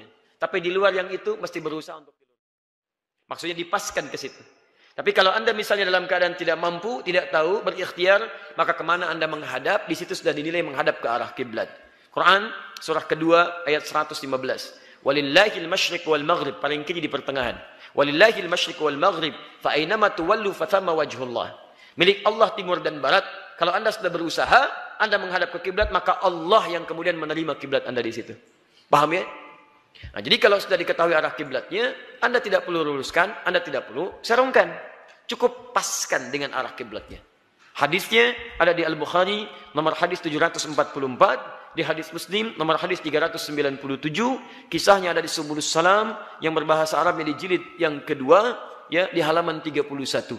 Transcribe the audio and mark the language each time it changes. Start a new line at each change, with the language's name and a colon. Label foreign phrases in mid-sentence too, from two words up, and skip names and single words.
Indonesian: Tapi di luar yang itu, mesti berusaha untuk maksudnya dipaskan ke situ. Tapi kalau Anda misalnya dalam keadaan tidak mampu, tidak tahu, berikhtiar, maka kemana Anda menghadap, di situ sudah dinilai menghadap ke arah kiblat. Quran, surah kedua, ayat 115.
Arabic: ولله المشرق والمغرب,
Indonesian: paling kiri di pertengahan.
Arabic: ولله المشرق والمغرب, فأينما تولوا فثم وجه الله.
Indonesian: Milik Allah timur dan barat. Kalau Anda sudah berusaha, Anda menghadap ke kiblat, maka Allah yang kemudian menerima kiblat Anda di situ. Paham ya? Nah, jadi kalau sudah diketahui arah kiblatnya, Anda tidak perlu luruskan, Anda tidak perlu serongkan. Cukup paskan dengan arah kiblatnya. Hadisnya ada di Al-Bukhari, nomor hadis 744, di hadis Muslim, nomor hadis 397, kisahnya ada di Subulus Salam, yang berbahasa Arab di jilid yang kedua, ya, di halaman 31.